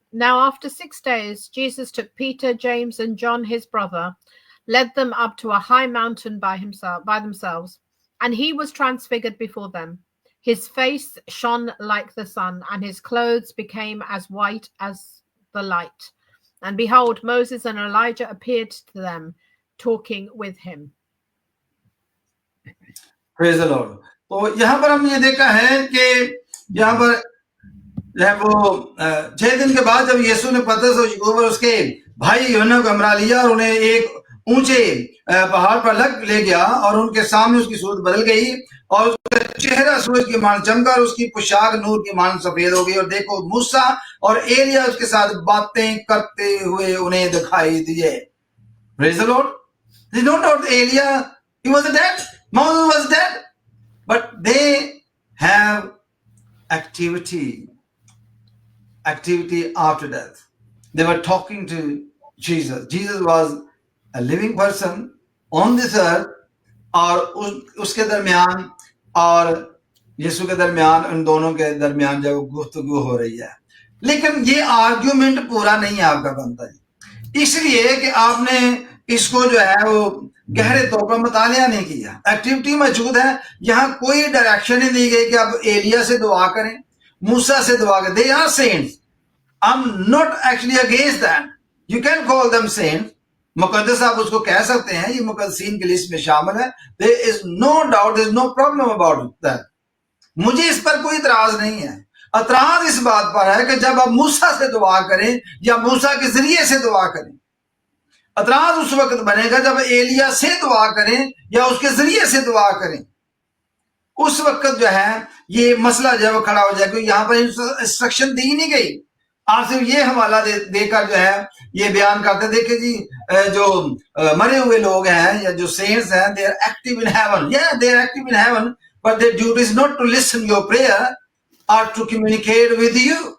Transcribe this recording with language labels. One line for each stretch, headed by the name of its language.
English: Now after 6 days, Jesus took Peter, James, and John his brother, led them up to a high mountain by themselves, and he was transfigured before them. His face shone like the sun, and his clothes became as white as the light. And behold, Moses and Elijah appeared to them, talking with him. Praise the Lord.
Urdu: تو یہاں پر ہم یہ دیکھا ہے کہ یہاں پر جو ہے وہ 6 دن کے بعد جب یسوع نے پترس اور یعقوب اور اس کے بھائی یوحنا کو ہمراہ لیا اور انہیں ایک اونچے پہاڑ پر لے گیا اور ان کے سامنے اس کی صورت بدل گئی اور اس کا چہرہ سورج کی مانند چمکا اور اس کی پوشاک نور کی مانند سفید ہو گئی اور دیکھو موسیٰ اور ایلیا اس کے ساتھ باتیں کرتے ہوئے انہیں دکھائی دیے.
English: Praise the Lord. They don't know Elia, he was dead. Moses was dead. But they have activity after death. They were talking to Jesus. Jesus was a living person on this earth,
Urdu: اور اس کے درمیان اور یسوع کے درمیان ان دونوں کے درمیان جب گفتگو ہو رہی ہے. لیکن یہ آرگیومنٹ پورا نہیں آپ کا بنتا ہے، اس لیے کہ آپ نے اس کو جو ہے وہ گہرے طور پر مطالعہ نہیں کیا. ایکٹیویٹی موجود ہے، یہاں کوئی ڈائریکشن ہی نہیں گئی کہ آپ ایلیا سے دعا کریں، موسیٰ سے دعا کریں.
English: They are saints. I'm not actually against that. You can call them saints.
Urdu: مقدس آپ اس کو کہہ سکتے ہیں، یہ مقدسین کی لسٹ میں شامل ہے.
English: There is no doubt, there is no problem about that.
Urdu: مجھے اس پر کوئی اعتراض نہیں ہے. اعتراض اس بات پر ہے کہ جب آپ موسیٰ سے دعا کریں یا موسیٰ کے ذریعے سے دعا کریں. اعتراض اس وقت بنے گا جب ایلیا سے دعا کریں یا اس کے ذریعے سے دعا کریں. اس وقت جو ہے یہ مسئلہ جو ہے وہ کھڑا ہو جائے گا. یہاں پر انسٹرکشن دی نہیں گئی. آپ صرف یہ حوالہ دے کر جو ہے یہ بیان کرتے دیکھیں جی جو مرے ہوئے لوگ ہیں یا جو سینٹس ہیں
English: they are active in heaven. Yeah, they are active in heaven, but their duty is not to listen your prayer or to communicate with you.